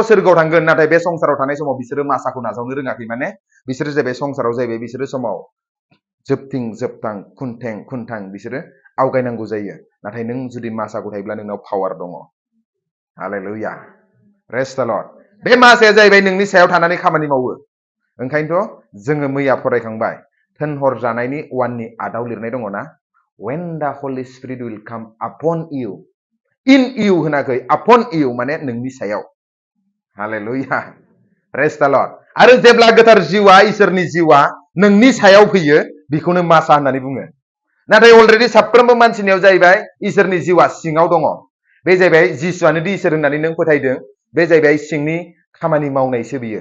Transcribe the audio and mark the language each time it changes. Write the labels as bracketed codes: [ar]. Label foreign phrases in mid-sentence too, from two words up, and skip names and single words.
[brx] सोरगोआव थांगोन नाथाय बे संसाराव थानाय समाव बिसोरो मासाखौ नाजावनो रोङाखै माने बिसोरो जाहैबाय संसाराव जाहैबाय बिसोरो समाव जोबथिं जोबथां खुनथां बिसोरो आवगायनांगौ जायो नाथाय नों जुदि मासाखौ थायोब्ला नोंनाव पावार दङ हालेलुया [en] praise the Lord [brx] बे मासाया जाहैबाय नोंनि सायाव थानानै खामानि मावो ओंखायनोथ' जोङो मैया फरायखांबाय थोनहर जानायनि 1नि आदाव लिरनाय दङना [en] when the Holy Spirit will come upon you in you [brx] होनाखै [en] upon you [brx] माने नोंनि सायाव हालेलुया [en] praise the Lord [brx] आरो जेब्ला गोथार जिउआ इसोरनि जिउआ नोंनि सायाव फैयो बेखौनो मासा होननानै बुङो। नाथाय अलरेडि साफ्रोमबो मानसिनियाव जाहैबाय इसोरनि जिउआ सिङाव दङ। बे जाहैबाय जिसुआनो दि इसोर होननानै नों फोथायदों, बे जाहैबाय सिंनि खामानि मावनायसो बियो।